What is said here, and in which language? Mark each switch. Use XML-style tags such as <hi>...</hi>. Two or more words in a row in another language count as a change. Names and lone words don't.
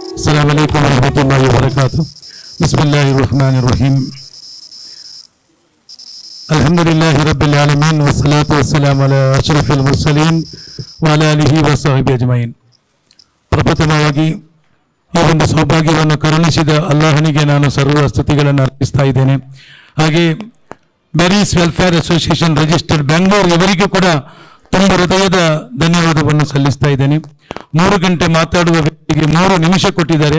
<ar>السلام عليكم ورحمة الله وبركاته. بسم الله الرحمن الرحيم. الحمد لله رب العالمين والصلاة والسلام على أشرف المرسلين وعلى آله وصحبه أجمعين.</ar> <kn>ಪ್ರಪ್ರಥಮವಾಗಿ ಈ ಒಂದು ಸೌಭಾಗ್ಯವನ್ನು ಕರುಣಿಸಿದ ಅಲ್ಲಾಹನಿಗೆ ನಾನು ಸರ್ವ ಸ್ತುತಿಗಳನ್ನು ಅರ್ಪಿಸ್ತಾ ಇದ್ದೇನೆ. ಹಾಗೆ ಮೆರೀಸ್ ವೆಲ್ಫೇರ್ ಅಸೋಸಿಯೇಷನ್ ರಿಜಿಸ್ಟರ್ಡ್ ಬೆಂಗಳೂರು ಇವರಿಗೂ ಕೂಡ ತುಂಬ ಹೃದಯದ ಧನ್ಯವಾದವನ್ನು ಸಲ್ಲಿಸ್ತಾ ಇದ್ದೇನೆ. 3 ಗಂಟೆ ಮಾತಾಡುವ ವ್ಯಕ್ತಿಗೆ 3 ನಿಮಿಷ ಕೊಟ್ಟಿದ್ದಾರೆ.</kn>